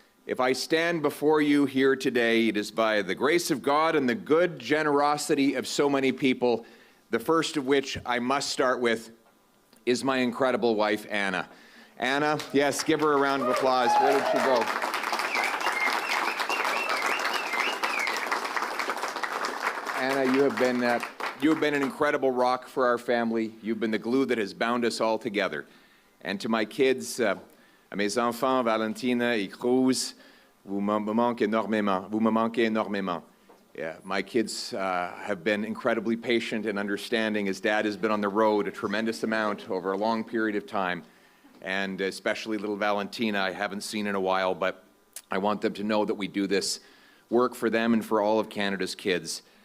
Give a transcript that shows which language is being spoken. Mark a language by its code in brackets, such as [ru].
[en] If I stand before you here today, it is by the grace of God and the good generosity of so many people, the first of which I must start with is my incredible wife, Anna. Anna, yes, give her a round of applause. Where did she go? Anna, you have been an incredible rock for our family. You've been the glue that has bound us all together. And to my kids, [fr] à mes enfants, Valentina et Cruz, vous me manquez énormément. Vous me manquez énormément. [en] Yeah, my kids have been incredibly patient and understanding as Dad has been on the road a tremendous amount over a long period of time. And especially little Valentina, I haven't seen in a while, but I want them to know that we do this work for them and for all of Canada's kids.